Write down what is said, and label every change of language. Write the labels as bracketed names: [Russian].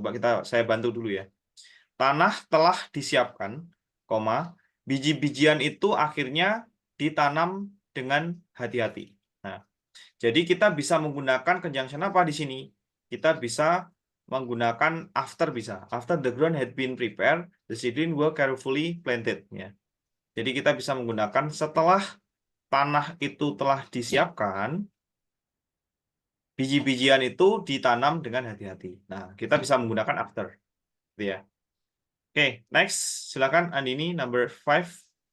[Indonesian] Coba saya bantu dulu ya. Tanah telah disiapkan, koma, biji-bijian itu akhirnya ditanam dengan hati-hati. Nah, jadi kita bisa menggunakan conjunction apa di sini? Kita bisa menggunakan after bisa. [English] After the ground had been prepared, the seedling were carefully planted. [Indonesian] Ya. Jadi kita bisa menggunakan setelah tanah itu telah disiapkan, biji-bijian itu ditanam dengan hati-hati. Nah, kita bisa menggunakan after. Gitu ya. Oke, [English] next. [Indonesian] Silakan Andini, [English] number 5.